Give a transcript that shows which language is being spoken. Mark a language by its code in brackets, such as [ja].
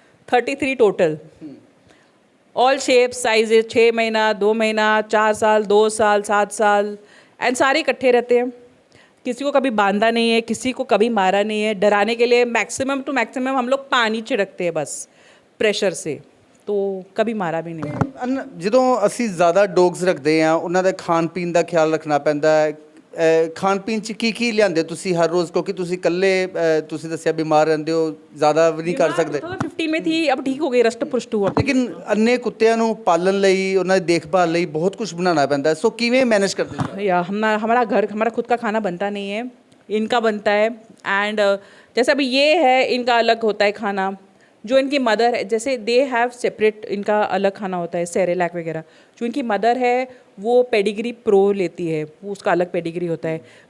[hi] 33 total, all shapes sizes, 6 महीना, 2 महीना, 4 साल, 2 साल, 7 साल, एंड सारे इकट्ठे रहते हैं। किसी को कभी बांधा नहीं है, किसी को कभी मारा नहीं है। डराने के लिए मैक्सिमम टू मैक्सिमम हम लोग पानी छिड़कते हैं बस प्रेशर से, तो कभी मारा भी नहीं। [pa] ਜਦੋਂ ਅਸੀਂ ਜ਼ਿਆਦਾ ਡੌਗਸ ਰੱਖਦੇ ਆ ਉਹਨਾਂ ਦਾ ਖਾਣ ਪੀਣ ਦਾ ਖਿਆਲ ਰੱਖਣਾ ਪੈਂਦਾ ਹੈ। ਖਾਣ ਪੀਣ 'ਚ ਕੀ ਲਿਆਂਦੇ ਤੁਸੀਂ ਹਰ ਰੋਜ਼, ਕਿਉਂਕਿ ਤੁਸੀਂ ਇਕੱਲੇ ਤੁਸੀਂ ਦੱਸਿਆ ਬਿਮਾਰ ਰਹਿੰਦੇ ਹੋ, ਜ਼ਿਆਦਾ ਵੀ ਨਹੀਂ ਕਰ ਸਕਦੇ। [hi] 2015 में थी, अब ठीक हो गई, रष्ट पुष्ट हुआ। [pa] ਲੇਕਿਨ ਅੰਨੇ ਕੁੱਤਿਆਂ ਨੂੰ ਪਾਲਣ ਲਈ, ਉਹਨਾਂ ਦੀ ਦੇਖਭਾਲ ਲਈ ਬਹੁਤ ਕੁਝ ਬਣਾਉਣਾ ਪੈਂਦਾ ਹੈ। ਸੋ ਕਿਵੇਂ ਮੈਨੇਜ ਕਰਦੇ ਹੋ? [hi] या हमारा खुद का खाना बनता नहीं है, इनका बनता है। एंड जैसे अभी ये है, इनका अलग होता है खाना। जो इनकी मदर है, जैसे [en] they have separate, [hi] इनका अलग खाना होता है, सेरेलैक वगैरह। जो इनकी मदर है वो पेडिग्री प्रो लेती है, वो उसका अलग पेडिग्री होता है।